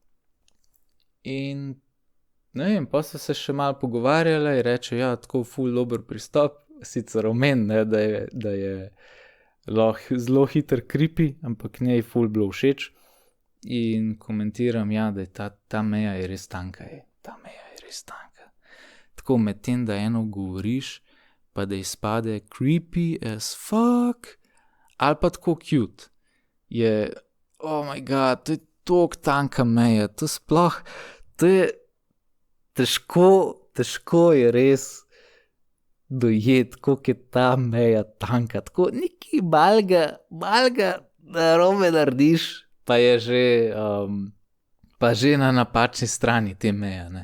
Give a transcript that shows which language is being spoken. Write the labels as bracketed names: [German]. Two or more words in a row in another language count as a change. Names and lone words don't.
[Slovenian] In ne vem, pa so se še malo pogovarjala in reče, ja, tako ful dober pristop, sicer omen, ne, da je lahko zelo hiter creepy, ampak njej ful bilo všeč. In komentiram, ja, da je ta meja je res tanka, ta meja je res tanka. Tako med tem, da eno govoriš, pa da izpade [English] creepy as fuck, [Slovenian] ali pa tako cute. Je, [English] oh my god, [Slovenian] to je toliko tanka meja, to sploh, to je težko je res dojeti, koliko je ta meja tanka. Tako nekaj malega narobe narediš, pa je že, pa že na napačni strani te meje, ne.